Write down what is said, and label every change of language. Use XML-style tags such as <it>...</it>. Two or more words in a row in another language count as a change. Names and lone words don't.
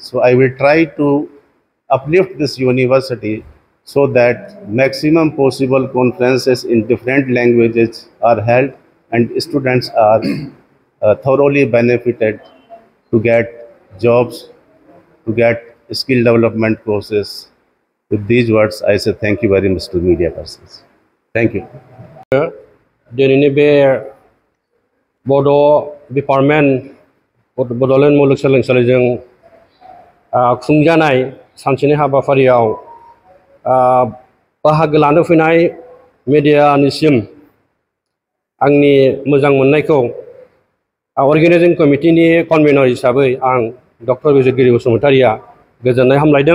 <en>So I will try to uplift this university so that maximum possible conferences in different languages are held and students are thoroughly benefited to get jobs, to get skill development courses. With these words, I say thank you very much to media persons. Thank you.</en> <brx>दिनैनि बे बड' डिपार्टमेन्ट बड'लेण्ड मुलुगसोलोंसालिजों खुंजानाय सानसेनि हाबाफारियाव बाहागो लानो फैनाय मिडियानिसिम आंनि मोजां मोननायखौ</brx> <en>organizing committeeनि convenor</en> <brx>हिसाबै आं डक्टर बिजितगिरि बसुमतारीया गोजोननाय हामलायदों।</brx>